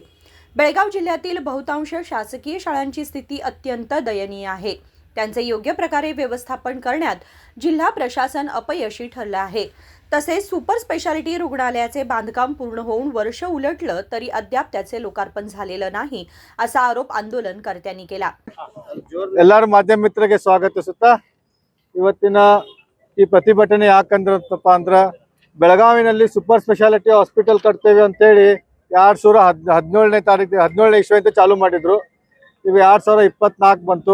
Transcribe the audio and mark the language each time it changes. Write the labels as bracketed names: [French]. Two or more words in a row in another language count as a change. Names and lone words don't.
[Marathi] बेळगाव जिल्ह्यातील बहुतांश शासकीय शाळांची स्थिती अत्यंत दयनीय आहे। त्यांचे योग्य प्रकारे व्यवस्थापन करण्यात जिल्हा प्रशासन अपयशी ठरले आहे। तसेच [English] super speciality [Marathi] रुग्णालयाचे बांधकाम पूर्ण होऊन वर्ष उलटलं तरी अद्याप त्याचे लोकार्पण झालेलं नाही असा आरोप आंदोलनकर्त्यांनी केला। [Kannada] ಎಲ್ಲರ ಮಾಧ್ಯಮ ಮಿತ್ರರಿಗೆ ಸ್ವಾಗತಿಸುತ್ತಾ ಇವತ್ತಿನ ಈ ಪ್ರತಿಭಟನೆ ಯಾಕಂದ್ರಪ್ಪ ಅಂದ್ರೆ ಬೆಳಗಾವಿನಲ್ಲಿ [English] super speciality hospital [Kannada] ಕಟ್ತೇವೆ ಅಂತ ಹೇಳಿ 2017ನೇ ತಾರೀಕು 17ನೇ ಇಸ್ವಿಯಿಂದ ಚಾಲೂ ಮಾಡಿದ್ರು। ಇವು 2024 ಬಂತು।